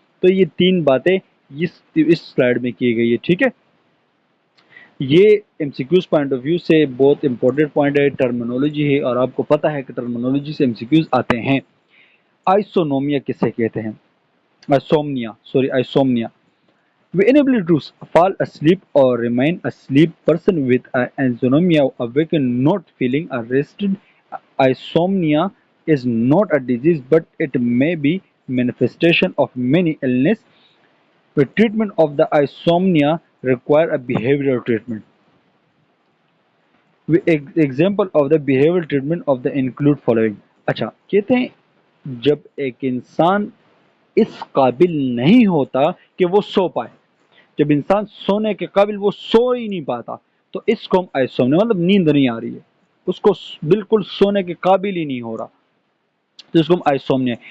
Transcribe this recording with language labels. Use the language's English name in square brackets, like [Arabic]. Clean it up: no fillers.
[Hindi] तो ये तीन बातें इस स्लाइड में की गई है, ठीक है। ये एमसीक्यूज पॉइंट ऑफ व्यू से बहुत इंपॉर्टेंट पॉइंट है, टर्मिनोलॉजी है, और आपको पता है कि टर्मिनोलॉजी से एमसीक्यूज आते हैं। आइसोनोमिया किसे कहते हैं? [English] Isomnia. The inability to fall asleep or remain asleep. Person with insomnia awaken not feeling rested. Insomnia is not a disease, but it may be manifestation of many illness. The treatment of the insomnia require a behavioral treatment. Example of the behavioral treatment of the include following. [Hindi] अच्छा, कहते हैं जब एक इंसान इस काबिल नहीं होता कि वो सो पाए, जब इंसान सोने के काबिल वो सो ही नहीं पाता, तो इसको हम आइसोम्निया, मतलब नींद नहीं आ रही है, उसको बिल्कुल सोने के काबिल ही नहीं हो रहा, तो इसको हम आइसोम्निया।